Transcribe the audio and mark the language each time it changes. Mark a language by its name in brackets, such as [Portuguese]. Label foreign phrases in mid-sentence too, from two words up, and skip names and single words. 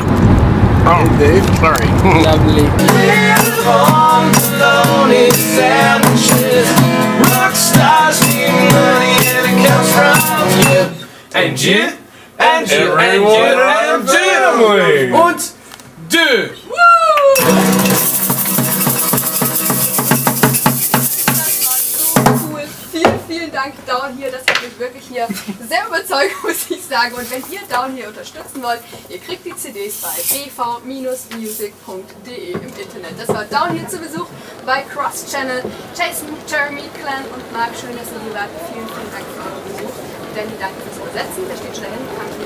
[English] Oh, Dave. Sorry. Lovely. Rock stars need money and it comes from you. And you, and you, and you, and you. [German] Und du. [English] Cool. [German] Vielen Dank, Downhere. Das hat mich wirklich hier sehr überzeugt, muss ich sagen. Und wenn ihr Downhere unterstützen wollt, ihr kriegt die CDs bei bv-music.de im Internet. Das war Downhere zu Besuch bei Cross Channel. Jason, Jeremy, Glenn und Marc, schön, dass ihr hier wart. Vielen Dank für euren Besuch. Danny, danke fürs Übersetzen. Der steht schon da hinten.